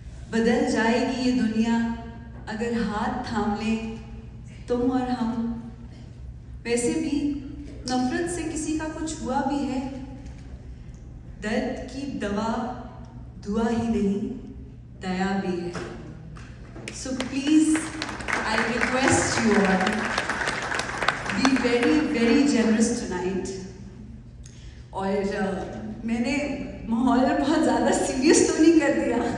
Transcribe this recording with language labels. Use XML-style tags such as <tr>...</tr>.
<ur>بدل جائے گی یہ دنیا اگر ہاتھ تھام لیں تم اور ہم. ویسے بھی نفرت سے کسی کا کچھ ہوا بھی ہے, درد کی دوا دعا ہی نہیں دیا بھی ہے.</ur> <en>So please, I request you all, be very generous tonight.</en> <ur>اور میں نے ماحول بہت زیادہ سیریس تو نہیں کر دیا.</ur>